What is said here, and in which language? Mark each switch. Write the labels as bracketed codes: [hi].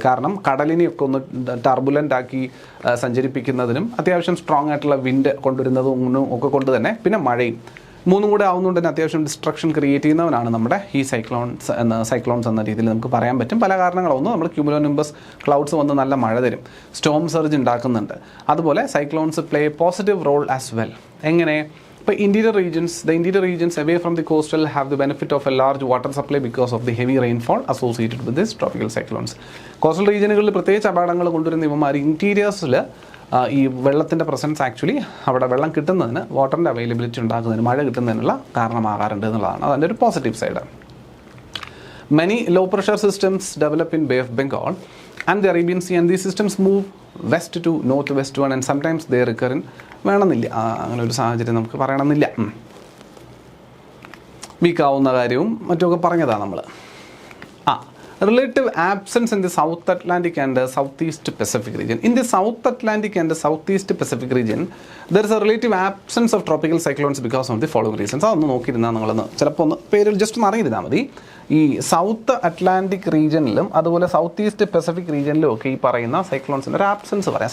[ml] കാരണം കടലിനെയൊക്കെ ഒന്ന് ടർബുലൻ്റ് ആക്കി സഞ്ചരിപ്പിക്കുന്നതിനും അത്യാവശ്യം സ്ട്രോങ് ആയിട്ടുള്ള വിൻഡ് കൊണ്ടുവരുന്നതും ഒക്കെ കൊണ്ട് തന്നെ, പിന്നെ മഴയും മൂന്നും കൂടെ ആവുന്നതുകൊണ്ട് തന്നെ അത്യാവശ്യം ഡിസ്ട്രക്ഷൻ ക്രിയേറ്റ് ചെയ്യുന്നവനാണ് നമ്മുടെ ഈ സൈക്ലോൺസ് എന്ന രീതിയിൽ നമുക്ക് പറയാൻ പറ്റും. പല കാരണങ്ങളൊന്നും നമ്മൾ ക്യുമുലോനിംബസ് ക്ലൗഡ്സ് വന്ന് നല്ല മഴ തരും, സ്റ്റോം സർജ് ഉണ്ടാക്കുന്നുണ്ട്. അതുപോലെ [en] Cyclones play positive role as well. [ml] എങ്ങനെ? ഇപ്പോൾ [en] the interior regions away from the coastal have the benefit of a large water supply because of the heavy rainfall associated with this tropical cyclones. [ml] Coastal റീജിയനുകളിൽ പ്രത്യേകിച്ച് അപകടങ്ങൾ കൊണ്ടുവരുന്ന ഇവന്മാർ ഇൻറ്റീരിയേഴ്സിൽ ഈ വെള്ളത്തിൻ്റെ presence actually അവിടെ വെള്ളം കിട്ടുന്നതിന്, വാട്ടറിൻ്റെ അവൈലബിലിറ്റി ഉണ്ടാക്കുന്നതിന്, മഴ കിട്ടുന്നതിനുള്ള കാരണമാകാറുണ്ട് എന്നുള്ളതാണ് അതിൻ്റെ ഒരു positive side. [en] Many low pressure systems develop in Bay of Bengal and the Arabian Sea, and these systems move west to northwest one, and sometimes they recur in [ml] വേണമെന്നില്ല, അങ്ങനെ ഒരു സാഹചര്യം നമുക്ക് പറയണമെന്നില്ല. വീക്കാവുന്ന കാര്യവും മറ്റുമൊക്കെ പറഞ്ഞതാണ് നമ്മൾ. [en] Relative absence in the South Atlantic and the Southeast Pacific region. In the South Atlantic and the Southeast Pacific region, there is a relative absence of tropical cyclones because of the following reasons. [ml] അതൊന്ന് നോക്കിയിരുന്നാൽ നിങ്ങളൊന്ന് ചിലപ്പോൾ ഒന്ന് പേരിൽ just ഒന്ന് അറിഞ്ഞിരുന്നാൽ മതി. ഈ south Atlantic റീജിയനിലും അതുപോലെ south east Pacific റീജിയനിലും ഒക്കെ ഈ പറയുന്ന സൈക്ലോൺസിൻ്റെ ഒരു ആബ്സെൻസ് പറയാം.